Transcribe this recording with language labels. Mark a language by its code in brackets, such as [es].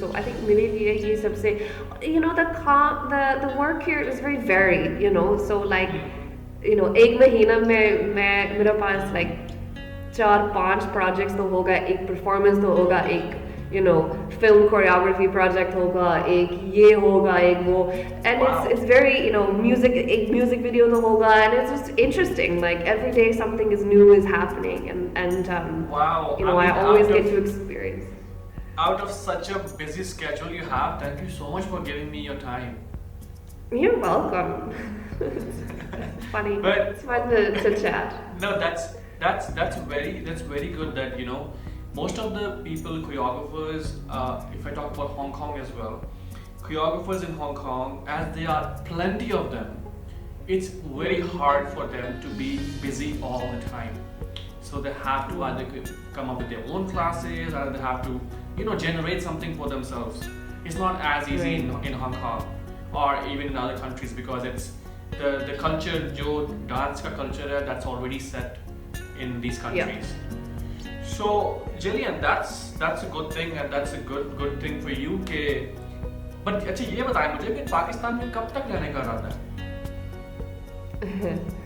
[en] So I think [hi] मेरे लिए ये सबसे [en] the work here is very varied. So like [hi] एक महीना में मेरे पास like [en] 4-5 projects [hi] तो होगा, एक performance तो होगा, एक [en] film choreography project [hi] होगा, एक ये होगा, एक वो, [en] and it's very music, [hi] एक [en] music video [hi] तो होगा, [en] and it's just interesting. Like every day something is new is happening, and wow. I always get to experience. Out of such a busy schedule you have, thank you so much for giving me your time. You're welcome. It's funny. It's fun to chat. No, that's very good that most of the people, choreographers, if I talk about Hong Kong as well, choreographers in Hong Kong, as there are plenty of them, it's very hard for them to be busy all the time. So they have to either come up with their own classes, or they have to, generate something for themselves. It's not as easy in Hong Kong or even in other countries, because it's the culture, [hi] jo dance ka culture hai, [en] that's already set in these countries. So Gillian, that's a good thing, and that's a good thing for you. [hi] के but अच्छा ये बताएं मुझे कि पाकिस्तान में कब तक रहने का इरादा है?